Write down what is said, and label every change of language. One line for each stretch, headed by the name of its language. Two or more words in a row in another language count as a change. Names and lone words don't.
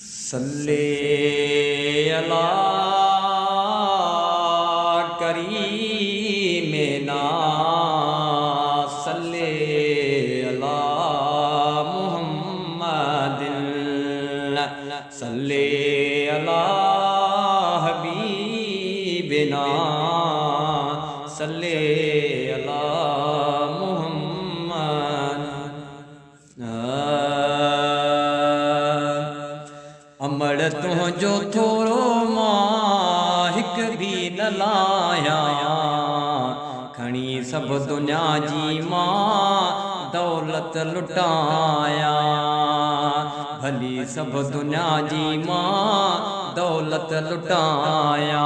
Arabic: صل على كريمنا صل على محمد صل على حبيبنا صل على محمد.
Sindhi: अमड़ तुझो थोरो मां हिक भी न लाया खणी सब दुनिया जी मां दौलत लुटाया भली सब दुनिया जी मां दौलत लुटाया।